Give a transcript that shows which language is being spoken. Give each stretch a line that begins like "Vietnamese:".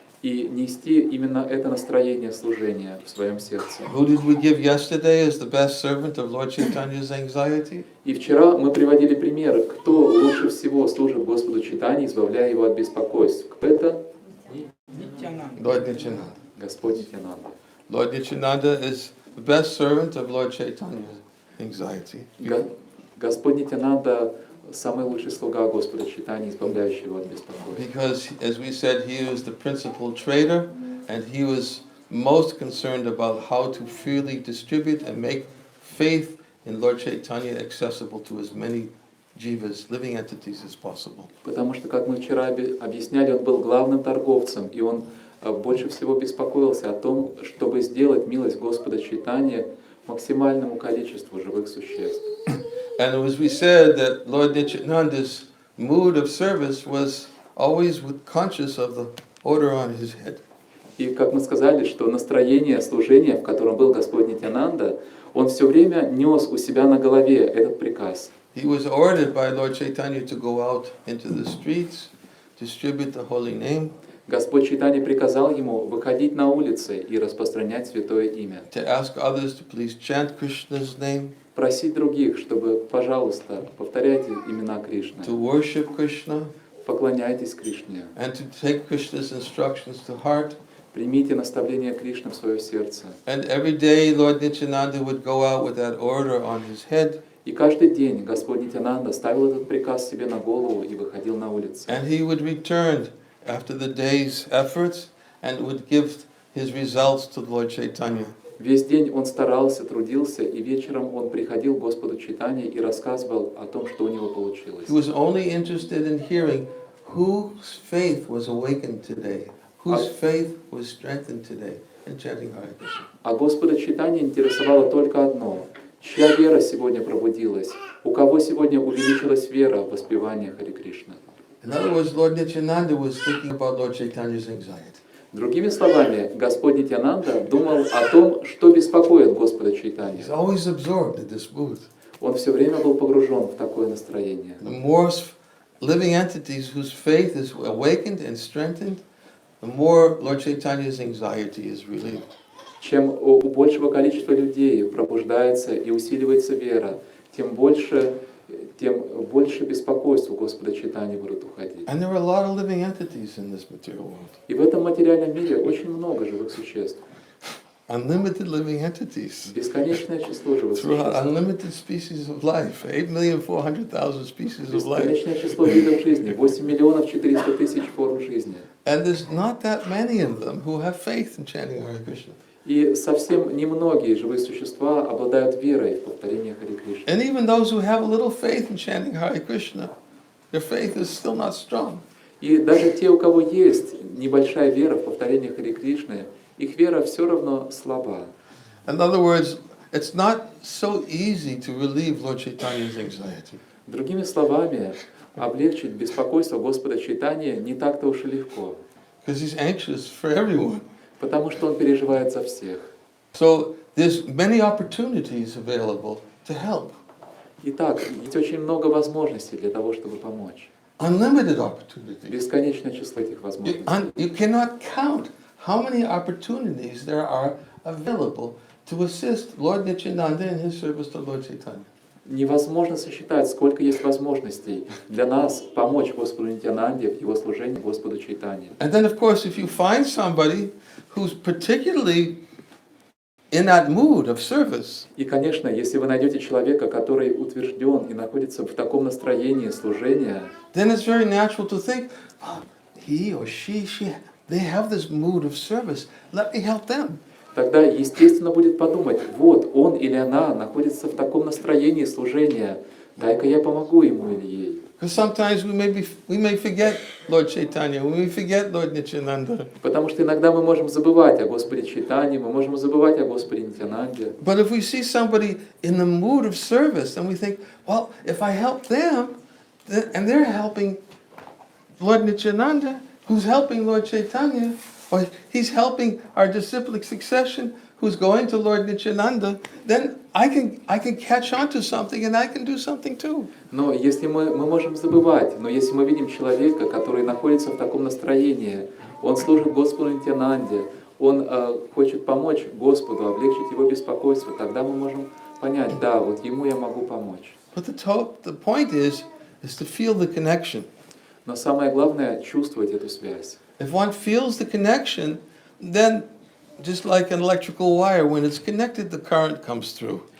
Russian: и нести именно это настроение служения в своем сердце.
English: Who did we give yesterday as the best servant of Lord Chaitanya's anxiety?
Russian: И вчера мы приводили пример, кто лучше всего служит Господу Чайтанье, избавляя его от беспокойств. Это
English: Lord Nityananda.
Russian: Господь Нитянанда.
English: Lord Nityananda is the best servant of Lord Chaitanya's anxiety.
Russian: Господь Нитянанда – самый лучший слуга Господа Чайтаньи, избавляющий его от беспокойства.
English: Because, as we said, he was the principal trader, and he was most concerned about how to freely distribute and make faith in Lord Chaitanya accessible to as many jivas, living entities, as possible.
Russian: Потому что, как мы вчера объясняли, он был главным торговцем, и он больше всего беспокоился о том, чтобы сделать милость Господа Чайтаньи максимальному количеству живых существ.
English: And as we said, that Lord Nityananda's mood of service was always with conscious of the order on his head.
Russian: И как мы сказали, что настроение служения, в котором был Господь Нитьянанда, он все время нес у себя на голове этот приказ.
English: He was ordered by Lord Chaitanya to go out into the streets, distribute the holy name,
Russian: Господь Чайтанья приказал ему выходить на улицы и распространять святое имя.
English: to ask others to please chant Krishna's name,
Russian: Просить других, чтобы, пожалуйста, повторяйте имена Кришны,
English: to worship Krishna,
Russian: поклоняйтесь Кришне,
English: and to take Krishna's instructions to heart.
Russian: примите наставление Кришны в свое сердце.
English: And every day Lord Nityananda would go out with that order on his head,
Russian: И каждый день Господь Нитьянанда ставил этот приказ себе на голову и выходил на улицы.
English: and he would return after the day's efforts and would give his results to Lord Chaitanya.
Russian: Весь день он старался, трудился, и вечером он приходил к Господу Чайтанье и рассказывал о том, что у него получилось.
English: He was only interested in hearing whose faith was awakened today, whose faith was strengthened today in chanting Hare Krishna.
Russian: А Господа Чайтанье интересовало только одно: чья вера сегодня пробудилась, у кого сегодня увеличилась вера в воспевание Харе Кришны.
English: In other words, Lord Nityananda was thinking about Lord Chaitanya's anxiety.
Russian: Другими словами, Господь Нитьянанда думал о том, что беспокоит Господа Чайтанью.
English: He's always absorbed in this mood.
Russian: Он все время был погружен в такое настроение.
English: The more living entities whose faith is awakened and strengthened, the more Lord Chaitanya's anxiety is relieved.
Russian: Чем у большего количества людей пробуждается и усиливается вера, тем больше беспокойства Господа Чайтаньи будут уходить.
English: And there are a lot of living entities in this material world.
Russian: И в этом материальном мире очень много живых существ.
English: Unlimited living entities.
Russian: Бесконечное число живых
English: Throughout
Russian: существ.
English: unlimited species of life, 8,400,000 species of life.
Russian: Бесконечное число видов жизни, 8 миллионов 400 тысяч форм жизни.
English: And there's not that many of them who have faith in chanting Hare Krishna.
Russian: И совсем немногие живые существа обладают верой в повторение Харе Кришны.
English: And even those who have a little faith in chanting Hare Krishna, their faith is still not strong.
Russian: И даже те, у кого есть небольшая вера в повторение Харе Кришны, их вера все равно слаба.
English: In other words, it's not so easy to relieve Lord Chaitanya's anxiety.
Russian: Другими словами, облегчить беспокойство Господа Чайтаньи не так-то уж и легко,
English: Because he's anxious for everyone.
Russian: потому что он переживает за всех.
English: So there's many opportunities available to help.
Russian: Итак, есть очень много возможностей для того, чтобы помочь.
English: Unlimited opportunities.
Russian: Бесконечное число этих возможностей.
English: You cannot count how many opportunities there are available to assist Lord Nityananda in his service to Lord Chaitanya.
Russian: Невозможно сосчитать, сколько есть возможностей для нас помочь Господу Нитьянанде в его служении Господу Чайтанье.
English: And then, of course, if you find somebody who's particularly in that mood of service,
Russian: И, конечно, если вы найдете человека, который утвержден и находится в таком настроении служения,
English: then it's very natural to think, oh, he or she, they have this mood of service. Let me help them.
Russian: тогда естественно будет подумать: вот он или она находится в таком настроении служения, дай-ка я помогу ему или ей.
English: Because sometimes we may forget Lord Chaitanya, we may forget Lord Nityananda.
Russian: Потому что иногда мы можем забывать о Господе Чайтанье, мы можем забывать о Господе Нитьянанде.
English: But if we see somebody in the mood of service, then we think, well, if I help them, and they're helping Lord Nityananda, who's helping Lord Chaitanya, or he's helping our disciplic succession, who's going to Lord Nityananda, then I can catch on to something and I can do something too.
Russian: Но если мы можем забывать, но если мы видим человека, который находится в таком настроении, он служит Господу Нитьянанде, он хочет помочь Господу, облегчить его беспокойство, тогда мы можем понять: да, вот ему я могу помочь.
English: But the point is to feel the connection.
Russian: Но самое главное — чувствовать эту связь.
English: If one feels the connection, then just like an electrical wire, when it's connected, the current comes through.